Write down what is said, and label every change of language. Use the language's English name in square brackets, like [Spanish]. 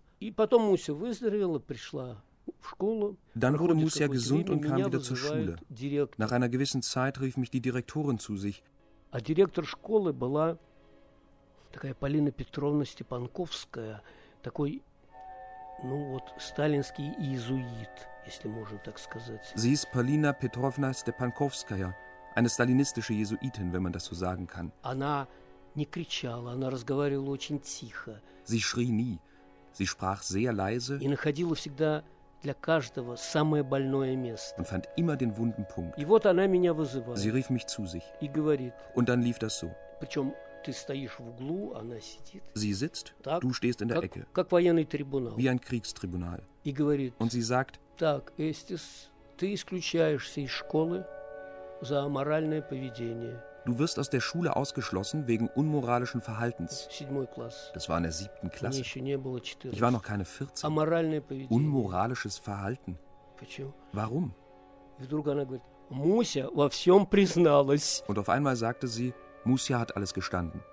[Russian] И потом Муся выздоровела, пришла в школу. [German] Dann wurde Муся gesund und kam wieder zur Schule. Nach einer gewissen Zeit rief mich die Direktorin zu sich. [Russian] А директор школы была такая Полина Петровна Степанковская, такой, ну вот, сталинский иезуит, если можно так сказать. [German] Sie ist Полина Петровна Степанковская, eine stalinistische Jesuitin, wenn man das so sagen kann. [Russian] Она не кричала, она разговаривала очень тихо. [German] Sie schrie nie. Sie sprach sehr leise. [Russian] И находила всегда для каждого самое больное место. [German] Und fand immer den wunden Punkt. [Russian] И вот она меня вызывает. [German] Sie rief mich zu sich. [Russian] И говорит. [German] Und dann lief das so. [Russian] Причем ты стоишь в углу, она сидит. [German] Sie sitzt, [Russian] так, [German] du stehst in der Ecke. [Russian] Как военный трибунал. [German] Wie ein Kriegstribunal. [Russian] И говорит. [German] Und sie sagt. [Russian] Так, Эстис, ты исключаешься из школы за аморальное поведение. [German] Du wirst aus der Schule ausgeschlossen wegen unmoralischen Verhaltens. Das war in der siebten Klasse. Ich war noch keine 14. Unmoralisches Verhalten. Warum? Und auf einmal sagte sie, Муся hat alles gestanden.